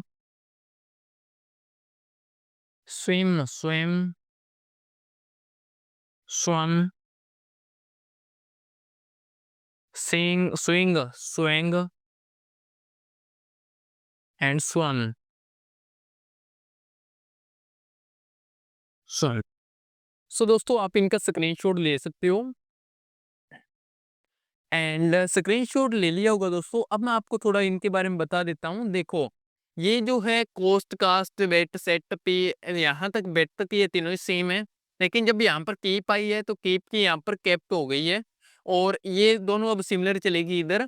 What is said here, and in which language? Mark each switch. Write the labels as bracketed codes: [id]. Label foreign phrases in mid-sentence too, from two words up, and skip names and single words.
[en] swim, swim, swan. sing, swing, sweng and swan. [hi] सो दोस्तों आप इनका स्क्रीनशॉट ले सकते हो। एंड स्क्रीनशॉट ले लिया होगा दोस्तों। अब मैं आपको थोड़ा इनके बारे में बता देता हूँ। देखो, ये जो है [en] cost, cast, wet, set, pay, [hi] यहाँ तक वेट तक ये तीनों ही सेम है। लेकिन जब यहाँ पर कीप आई है तो कीप की यहाँ पर केप्ट हो गई है, और ये दोनों अब सिमिलर चलेगी इधर।